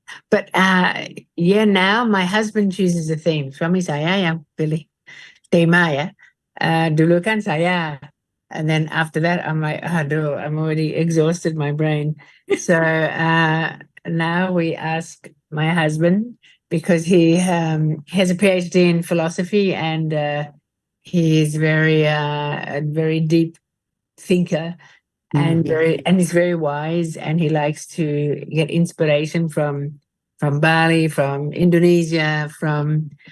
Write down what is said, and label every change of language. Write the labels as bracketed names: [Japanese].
[English] But yeah, now my husband chooses the theme. [Indonesian] Suami saya yang pilih tema ya. Dulu kan saya, [English] and then after that I'm like, [Indonesian] aduh, [English] I'm already exhausted my brain. So now we ask my husband because he has a PhD in philosophy and he is a very deep thinker and he's very wise, and he likes to get inspiration from Bali, from Indonesia, from